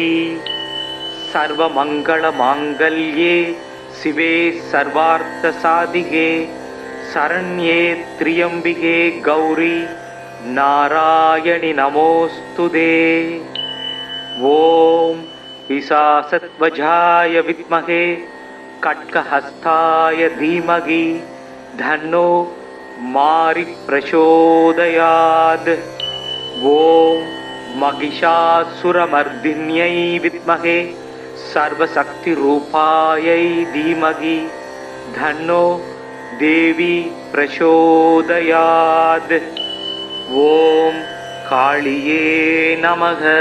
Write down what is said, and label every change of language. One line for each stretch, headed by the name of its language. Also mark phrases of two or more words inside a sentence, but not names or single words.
Sanskrit: सर्वमङ्गल माङ्गल्ये शिवे सर्वार्थ साधिके शरण्ये त्र्यम्बिके गौरि नारायणि नमोऽस्तु ते. ॐ पिशाचध्वजाय विद्महे खड्गहस्ताय धीमहि तन्नो मारी प्रचोदयात्. ஓம் महिषासुरमर्दिन्यै विद्महे सर्वशक्तिरूपायै धीमहि धन्नो देवी प्रचोदयात्। ॐ कालिये नमः।